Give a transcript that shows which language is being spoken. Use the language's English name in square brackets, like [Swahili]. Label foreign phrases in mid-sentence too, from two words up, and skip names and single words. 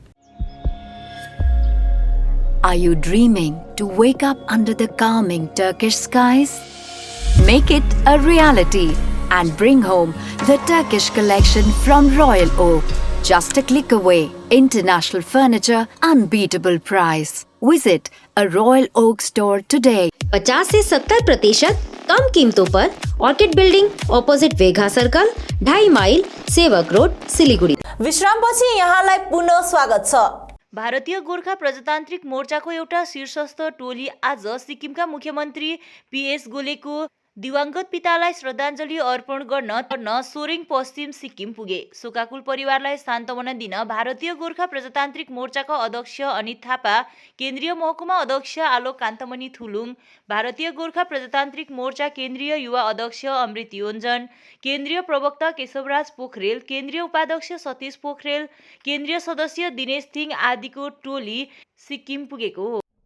[English] Are you dreaming to wake up under the calming Turkish skies? Make it a reality and bring home the Turkish collection from Royal Oak. Just a click away. International furniture, unbeatable price. Visit a Royal Oak store today. [Hindi] 50 से 70% कम कीमतों पर ऑर्किड बिल्डिंग अपोजिट वेघा सर्कल, 2.5 माइल, सेवक रोड, सिलीगुडी। [Nepali] विश्रामपछि यहाँलाई पुनः स्वागत छ। भारतीय गोर्खा प्रजातान्त्रिक मोर्चाको एउटा शीर्षस्थ टोली आज सिक्किमका मुख्यमन्त्री पीएस गोलेको दिवंगत पितालाई श्रद्धाञ्जली अर्पण गर्न सोरेङ पश्चिम सिक्किम पुगे। शोकाकुल परिवारलाई सान्त्वना दिन भारतीय गोर्खा प्रजातान्त्रिक मोर्चाका अध्यक्ष अनित थापा, केन्द्रीय महकुमा अध्यक्ष आलोक कान्तमणि थुलुङ, भारतीय गोर्खा प्रजातान्त्रिक मोर्चा केन्द्रीय युवा अध्यक्ष अमृत योन्जन, केन्द्रीय प्रवक्ता केशवराज पोखरेल, केन्द्रीय उपाध्यक्ष सतीश पोखरेल, केन्द्रीय सदस्य दिनेश थिङ आदिको टोली सिक्किम पुगेको हो।